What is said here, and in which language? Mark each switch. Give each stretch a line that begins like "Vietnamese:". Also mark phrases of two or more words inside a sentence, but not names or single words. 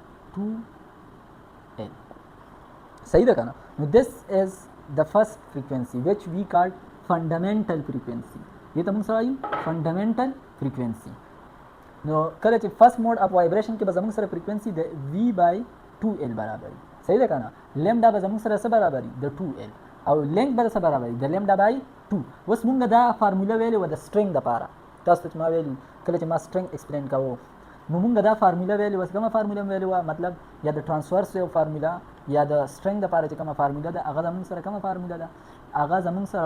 Pashto: 2l صحیح ده کنه نو
English: this is the first frequency which we call fundamental frequency
Pashto: دې ته موږ وایو
English: fundamental frequency
Pashto: نو کله چې
English: first mode of vibration
Pashto: کې به زموږ سره فریکوئنسي د
English: v by 2l
Pashto: برابر صحیح ده کنه لیمډا به زموږ سره څه برابر د 2l او لینک به څه برابر د
English: lambda by 2
Pashto: اوس موږ دا فارمولا ویلې و د سټرینګ لپاره تاسو ته ما ویلو کله چې ما
English: string explain
Pashto: کاوه نو موږ دا فارمولا ویلې و کومه فارمولا ویلې و مطلب یا د ټرانسورس یو فارمولا یا د سټرینګ لپاره چې کومه فارمولا ده هغه زموږ سره کومه فارمولا ده هغه زموږ سره